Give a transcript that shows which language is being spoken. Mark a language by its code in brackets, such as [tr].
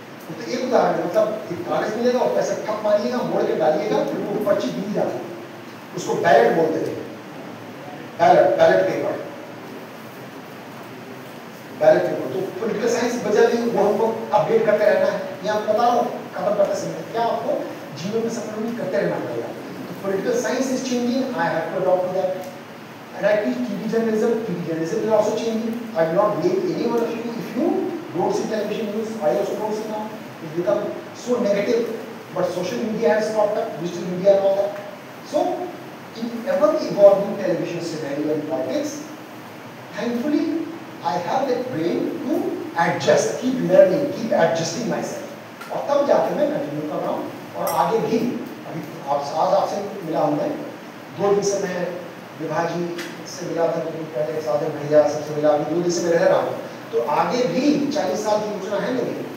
[hi] तो एक उदाहरण, मतलब एक कागज मिलेगा और पैसे ठप मारिएगा, मोड़ के डालिएगा, फिर वो पर्ची दी जाती, उसको बैलेट बोलते थे। Ballot paper. तो पॉलिटिकल साइंस बदल गई, वो हमको अपडेट करते रहना है। ये आप बता रहा हूँ खत्म करते समय क्या आपको जीवन में सफल करते रहना पड़ेगा। [en] तो political science is changing, I have to adopt to that. And I teach TV journalism. TV journalism is also changing. I will not blame any one of you if you don't see television news. I also don't see now. It's become so negative. But social media has cropped up, digital media and all that. So, in ever-evolving television scenario and politics, thankfully, I have that brain to adjust, keep learning, keep adjusting myself. [hi] और तब जाके मैं continue कर रहा हूँ और आगे भी अभी आज आपसे मिला हूँ मैं 2 दिन से मैं विभाजी से मिला था, पहले साधन भैया सबसे मिला, अभी 2 दिन से मैं रह रहा हूँ, तो आगे भी 40 साल की योजना है मेरी।